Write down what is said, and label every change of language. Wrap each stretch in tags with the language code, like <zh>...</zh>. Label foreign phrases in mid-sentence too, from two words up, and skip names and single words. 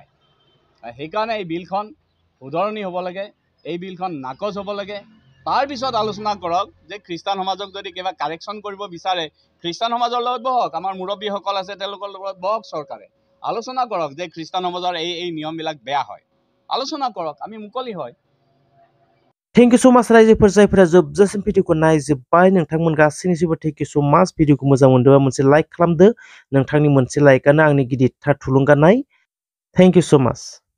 <as>সেইকাৰণে এই বিলখন শুধৰণি হ'ব লাগে, এই বিলখন নাকচ হ'ব লাগে। তাৰপিছত আলোচনা কৰক যে খ্ৰীষ্টান সমাজক যদি কিবা কাৰেকশ্যন কৰিব বিচাৰে, খ্ৰীষ্টান সমাজৰ লগত বহক, আমাৰ মুৰব্বীসকল আছে তেওঁলোকৰ লগত বহক, চৰকাৰে আলোচনা কৰক যে খ্ৰীষ্টান সমাজৰ এই নিয়মবিলাক বেয়া হয়, আলোচনা কৰক, আমি মুকলি হয়।</as> <en>thank you so much</en> <brx>रायजोफोर जायफोरा जोबजासिम भिडिअखौ नायजोब्बाय। नोंथांमोन गासैनिसिमबो</brx> <en>thank you so much.</en> <brx>भिडिअखौ मोजां मोनदोंबा मोनसे लाइक खालामदो। नोंथांनि मोनसे लाइकआनो आंनि गिदिरथार थुलुंगानाय।</brx> <en>thank you so much.</en>